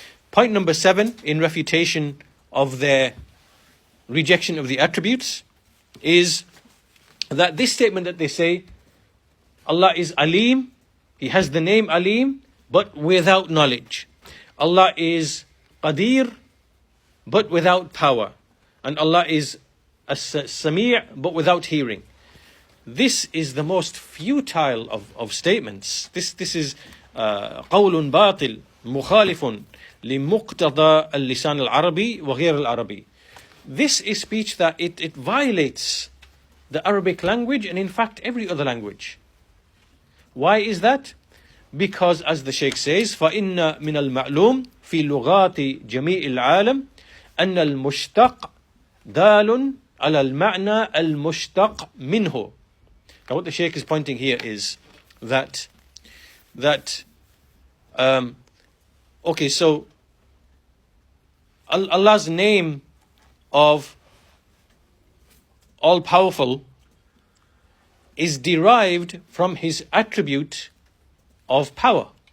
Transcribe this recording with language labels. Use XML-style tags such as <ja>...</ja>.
<en>Point number 7, in refutation of their rejection of the attributes, is that this statement that they say, Allah is Alim, He has the name Alim, but without knowledge. Allah is Qadir, but without power. And Allah is As-Sami', but without hearing. This is the most futile of statements. This is</en> <ar>قول باطل مخالف لمقتضى اللسان العربي وغير العربي.</ar> <en>This is speech that it violates the Arabic language and in fact every other language. Why is that? Because as the Shaykh says,</en> <ar>فَإِنَّ مِنَ الْمَعْلُومِ فِي لُغَاتِ جَمِيعِ الْعَالَمِ أَنَّ الْمُشْتَقْ دَالٌ عَلَى الْمَعْنَى الْمُشْتَقْ مِنْهُ.</ar> <en>Now what the Shaykh is pointing here is that okay, so Allah's name of all-powerful is derived from his attribute of power.</en>